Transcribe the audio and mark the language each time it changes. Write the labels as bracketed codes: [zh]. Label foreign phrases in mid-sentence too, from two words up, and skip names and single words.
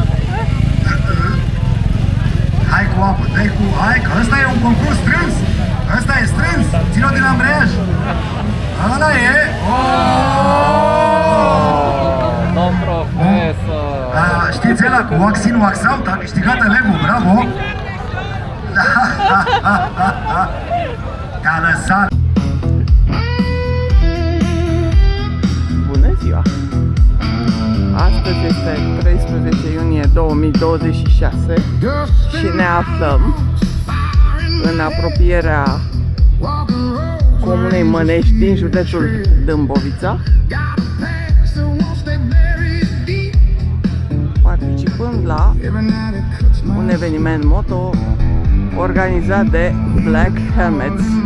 [ro] Hai cu apă, dai cu... Hai că ăsta e un concurs strâns! Ăsta e strâns! Ține-o din ambreiaj! Ăla e! Domn profesor! Știți ăla cu [en] wax in, wax out? [ro] A câștigat elevul, bravo! Te-a lăsat! Bună ziua! Astăzi este 13 iunie 2026 și ne aflăm în apropierea comunei Mănești din județul Dâmbovița, participând la un eveniment moto organizat de Black Helmets.